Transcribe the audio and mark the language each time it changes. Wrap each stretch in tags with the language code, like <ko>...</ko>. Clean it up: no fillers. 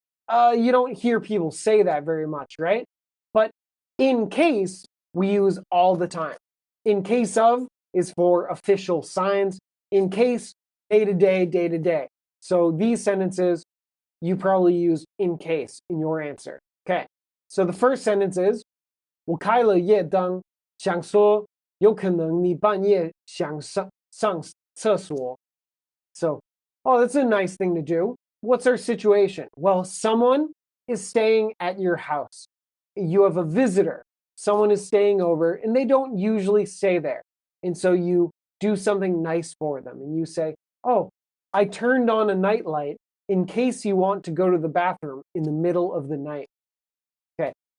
<en>You don't hear people say that very much, right? But in case, we use all the time. In case of is for official signs. In case, day to day, day to day. So these sentences, you probably use in case in your answer. Okay, so the first sentence is</en> <zh>我开了夜灯，想说有可能你半夜想上厕所。</zh> <en>So, oh, that's a nice thing to do. What's our situation? Well, someone is staying at your house. You have a visitor. Someone is staying over, and they don't usually stay there. And so you do something nice for them, and you say, oh, I turned on a nightlight in case you want to go to the bathroom in the middle of the night. Okay.</en>